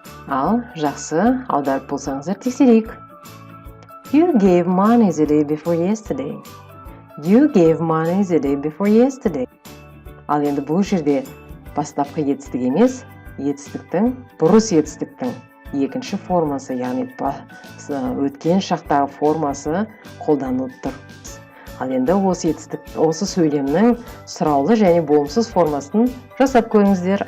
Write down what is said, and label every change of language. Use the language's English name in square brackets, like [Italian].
[Kazakh] Ал жақсы аударып болсаңыздар тексерейік. [English] You gave money the day before yesterday. You gave money the day before yesterday. [Kazakh] Ал енді бұл жерде бастапқы етістік емес, етістіктің, бұрыс етістіктің екінші формасы, яғни өткен шақтағы формасы қолданылып тұр. Ал енді осы сөйлемнің сұраулы және болымсыз формасын жасап көріңіздер.